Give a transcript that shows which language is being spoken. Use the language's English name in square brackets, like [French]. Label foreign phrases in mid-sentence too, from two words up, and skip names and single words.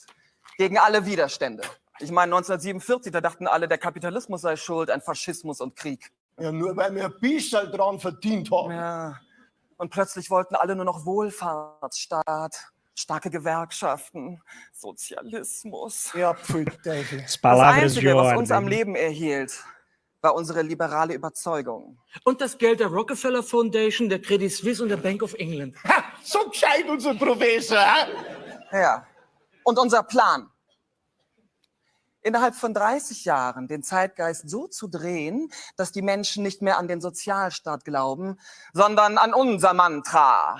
[German] Gegen alle Widerstände. Ich meine, 1947, da dachten alle, der Kapitalismus sei schuld, ein Faschismus und Krieg. Ja, nur weil wir ein bisschen dran verdient haben. Ja. Und plötzlich wollten alle nur noch Wohlfahrtsstaat, starke Gewerkschaften, Sozialismus. Ja, Pfui-Teufel. [Portuguese] As [German] Das [Portuguese] palavras de [German] Einzige, was uns am [Portuguese] ordem. [German] Leben erhielt, war unsere liberale Überzeugung. Und das Geld der Rockefeller Foundation, der Credit Suisse und der Bank of England. Ha, so gescheit unser Professor. Ha? Ja. Und unser Plan, innerhalb von 30 Jahren den Zeitgeist so zu drehen, dass die Menschen nicht mehr an den Sozialstaat glauben, sondern an unser Mantra.